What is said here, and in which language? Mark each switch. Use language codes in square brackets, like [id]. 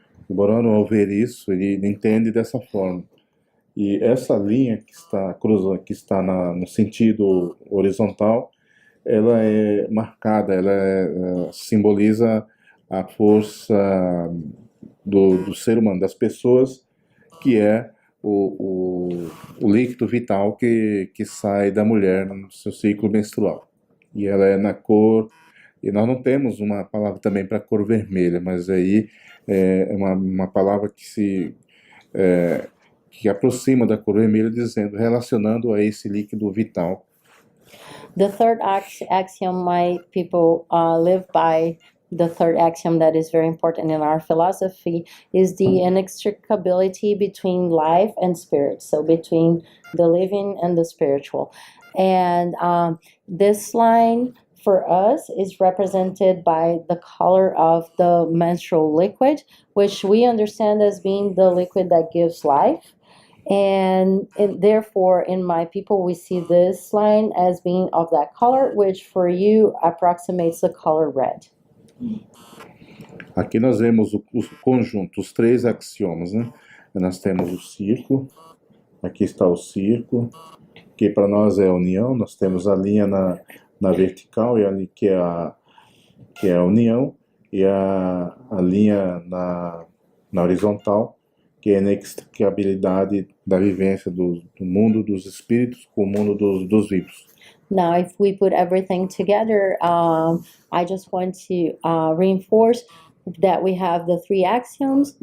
[pt] O Borano, ao ver isso, ele entende dessa forma. E essa linha que está no sentido horizontal, ela é marcada, simboliza a força do ser humano, das pessoas, que é o líquido vital que sai da mulher no seu ciclo menstrual. E ela é na cor, e nós não temos uma palavra também para cor vermelha, mas aí é uma palavra que aproxima da cor vermelha, relacionando a esse líquido vital. [en] The third axiom my people live by, the third axiom that is very important in our philosophy, is the inextricability between life and spirit, so between the living and the spiritual. And this line for us is represented by the color of the menstrual liquid, which we understand as being the liquid that gives life. And therefore, in my people, we see this line as being of that color, which for you approximates the color red. [pt] Aqui nós vemos o conjunto, os três axiomas, né? Nós temos o círculo, aqui está o círculo, que para nós é a união, nós temos a linha na vertical, e ali que é a união, e a linha na horizontal, que é a inextricabilidade da vivência do mundo dos espíritos com o mundo dos vivos. [en] Now, if we put everything together, I just want to reinforce that we have the three axioms.